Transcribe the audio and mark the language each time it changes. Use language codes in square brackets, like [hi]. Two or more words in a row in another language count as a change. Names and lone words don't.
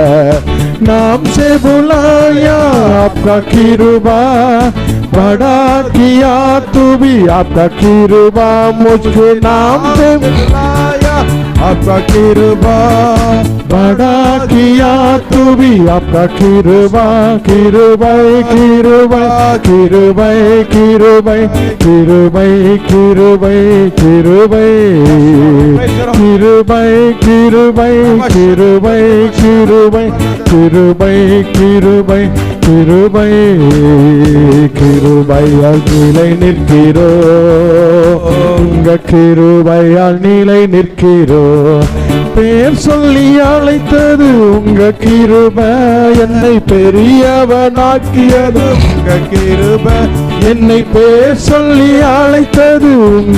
[hi] नाम से बुलाया आपका कृपा बड़ा किया तू भी आपका कृपा मुझके नाम से बुलाया आपका कृपा बड़ा किया तू भी आपका कृपा कृपा कृपा कृपा कृपा कृपा कृपा कृपा कृपा कृपा कृपा कृपा [ta] कृपा कृपा கிருபை கிருபையால் நிலை நிற்கிறோ உங்க கிருபையால் நிலை நிற்கிறோ பேர் சொல்லி அழைத்தது உங்க கிருபை என்னை பெரியவனாக்கியது உங்க கிருபை என்னை பேர் சொல்லி அழைத்தது உங்க